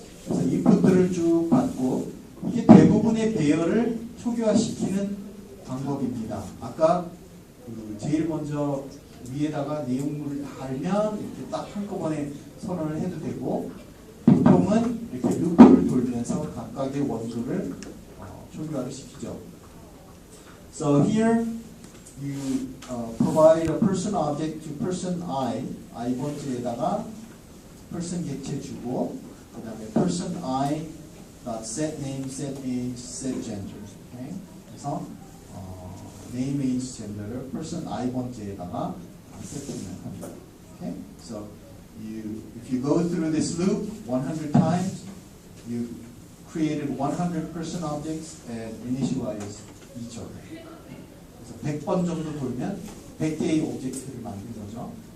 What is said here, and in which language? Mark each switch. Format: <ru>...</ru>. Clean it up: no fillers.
<ko>그래서 인풋들을 쭉 받고 이게 대부분의 배열을 초기화시키는 방법입니다. 아까 제일 먼저 위에다가 내용물을 달면 이렇게 딱 한꺼번에 선언을 해도 되고 보통은 이렇게 루프를 돌면서 각각의 원소를 초기화를 시키죠.</ko> <en>So here you provide a person object to person I,</en> <ko>i번째에다가 person 객체 주고 그 다음에</ko> <en>person I set name, set age, set gender. Okay?</en> <ko>그래서 name, age, gender를 person i번째에다가 세팅을 합니다. Okay?</ko> <en>So if you go through this loop 100 times, you created 100 person objects and initialized each of them.</en> <ko>그래서 100번 정도 돌면 100개의 오브젝트를 만든 거죠.</ko>